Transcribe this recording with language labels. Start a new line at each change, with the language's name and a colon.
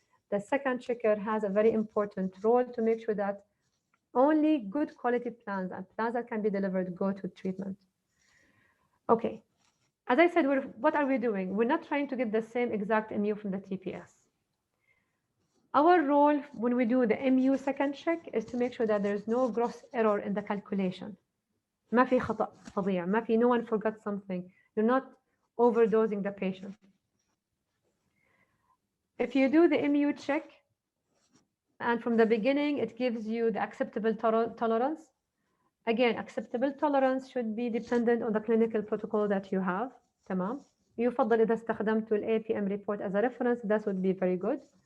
English: The second checker has a very important role to make sure that only good quality plans and plans that can be delivered go to treatment. Okay, as I said, what are we doing? We're not trying to get the same exact MU from the TPS. Our role when we do the MU second check is to make sure that there's no gross error in the calculation.
Arabic: ما في خطأ فظيع, ما في,
English: no one forgot something. You're not overdosing the patient. If you do the MU check, and from the beginning it gives you the acceptable tolerance. Again, acceptable tolerance should be dependent on the clinical protocol that you have. تمام.
Arabic: يفضل إذا استخدمتوا ال APM report as a reference,
English: that would be very good.